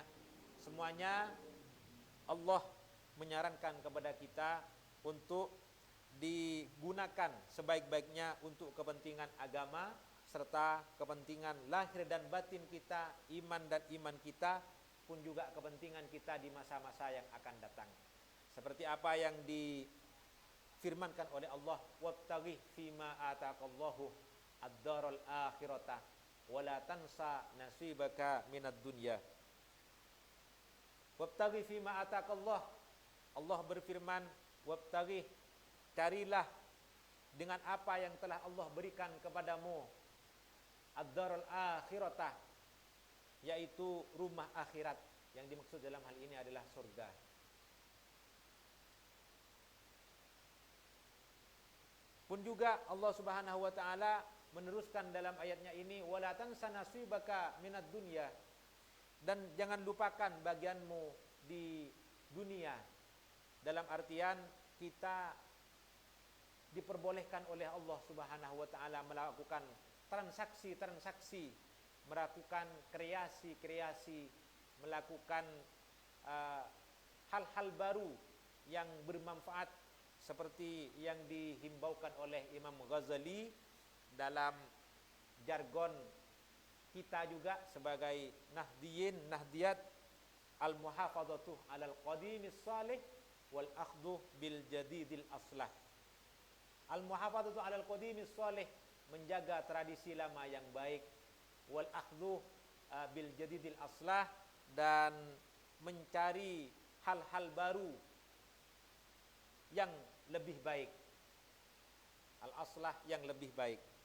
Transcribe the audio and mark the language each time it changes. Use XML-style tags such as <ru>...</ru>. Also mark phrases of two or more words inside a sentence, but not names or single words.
<id>Semuanya Allah menyarankan kepada kita untuk digunakan sebaik-baiknya untuk kepentingan agama serta kepentingan lahir dan batin kita, iman dan iman kita, pun juga kepentingan kita di masa-masa yang akan datang. Seperti apa yang firmankan oleh Allah,</id> <ar>وابتغ فيما آتاك الله الدار الآخرة ولا تنس نصيبك من الدنيا. وابتغ فيما آتاك الله,</ar> <id>Allah berfirman, wabtaghi, carilah dengan apa yang telah Allah berikan kepadamu,</id> <ar>الدار الآخرة,</ar> <id>yaitu rumah akhirat. Yang dimaksud dalam hal ini adalah surga. Pun juga Allah</id> <ar>سبحانه وتعالى</ar> <id>meneruskan dalam ayatnya ini,</id> <ar>ولا تنس نصيبك من الدنيا,</ar> <id>dan jangan lupakan bagianmu di dunia. Dalam artian kita diperbolehkan oleh Allah</id> <ar>سبحانه وتعالى</ar> <id>melakukan transaksi-transaksi, melakukan kreasi-kreasi, melakukan hal-hal baru yang bermanfaat, seperti yang dihimbaukan oleh Imam Ghazali dalam jargon kita juga sebagai Nahdiyin, Nahdiyat,</id> <ar>المحافظة على القديم الصالح والأخذ بالجديد الأصلح. المحافظة على القديم الصالح,</ar> <id>menjaga tradisi lama yang baik,</id> <ar>والأخذ بالجديد الأصلح,</ar> <id>dan mencari hal-hal baru yang lebih baik, al-aslah, yang lebih baik.</id>